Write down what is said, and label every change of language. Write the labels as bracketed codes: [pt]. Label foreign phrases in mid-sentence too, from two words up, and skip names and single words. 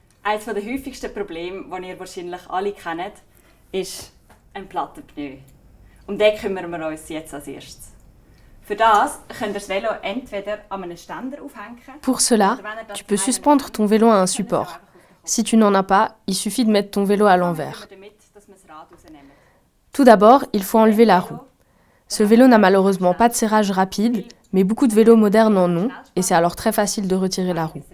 [de] Eines der häufigsten Probleme, die ihr wahrscheinlich alle kennt, ist ein platter Pneu. Um den kümmern wir uns jetzt als erstes. Für das könnt ihr das Velo entweder an einem Ständer aufhängen. [fr] Pour cela, tu peux suspendre ton vélo à un support. Si tu n'en as pas, il suffit de mettre ton vélo à l'envers. Tout d'abord, il faut enlever la roue. Ce vélo n'a malheureusement pas de serrage rapide, mais beaucoup de vélos modernes en ont, et c'est alors très facile de retirer la roue.